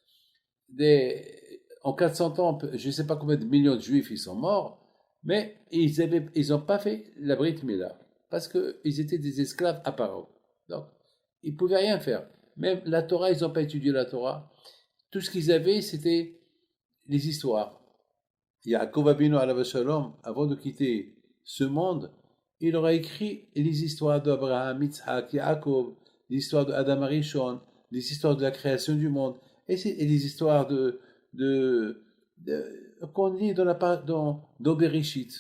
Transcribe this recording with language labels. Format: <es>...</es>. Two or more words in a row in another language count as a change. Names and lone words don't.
<fr>En 400 ans, je ne sais pas combien de millions de Juifs ils sont morts, mais ils n'ont pas fait la</fr> <he>ברית מילה,</he> <fr>parce qu'ils étaient des esclaves à Paro. Donc, ils ne pouvaient rien faire. Même la Torah, ils n'ont pas étudié la Torah. Tout ce qu'ils avaient, c'était les histoires.</fr> <he>יעקב אבינו עליו השלום,</he> <fr>avant de quitter ce monde, il aura écrit les histoires d'Abraham, Yitzhak, Yaakov, les histoires d'Adam Arishon, les histoires de la création du monde, et les histoires qu'on lit dans Bereshit.</fr>